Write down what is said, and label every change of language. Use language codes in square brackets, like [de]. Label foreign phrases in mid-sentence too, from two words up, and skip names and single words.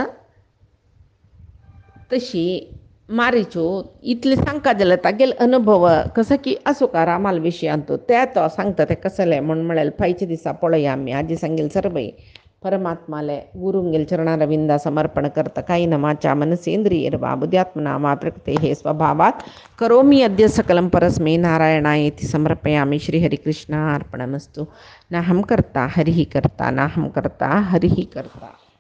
[kok] तशी मारीच्यो इतले सांगता जाल्यार तागेले अनुभव कसो की आसूं का रामाल विशयांत ते तो सांगता ते कसले म्हूण म्हळ्यार फायच्या दिसा पळया आमी आजी सांगेल सर्वय परमात्माले गुरुंगेल चरणारविंदा समर्पण करता [sa] कायेन वाचा मनसेन्द्रियैर्वा बुद्ध्यात्मना वा प्रकृतेः स्वभावात् करोमि अद्य सकलं परस्मै नारायणायेति समर्पयामि श्रीहरिकृष्णार्पणमस्तु नाहं कर्ता हरिः कर्ता [kok] नाहं कर्ता हरिः कर्ता।